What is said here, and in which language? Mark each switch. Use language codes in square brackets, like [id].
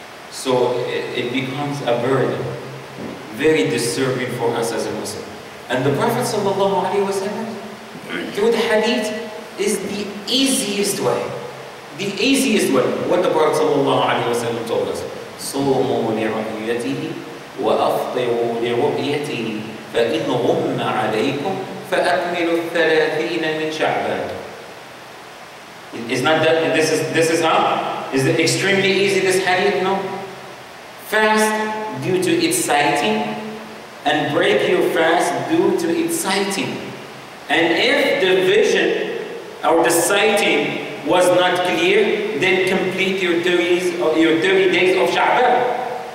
[en] So it becomes a burden, very disturbing for us as a Muslim. And the Prophet ﷺ, through the hadith, is the easiest way. The easiest way. What the Prophet ﷺ told us. [ar] صوموا لرؤيته وأفطروا لرؤيته فإن غم عليكم فأكملوا 30 من شعبان. [en] Is not that this is how? Is it extremely easy, this hadith? No. Fast due to its sighting, and break your fast due to its sighting. And if the vision or the sighting was not clear, then complete your 30 days of Sha'ban.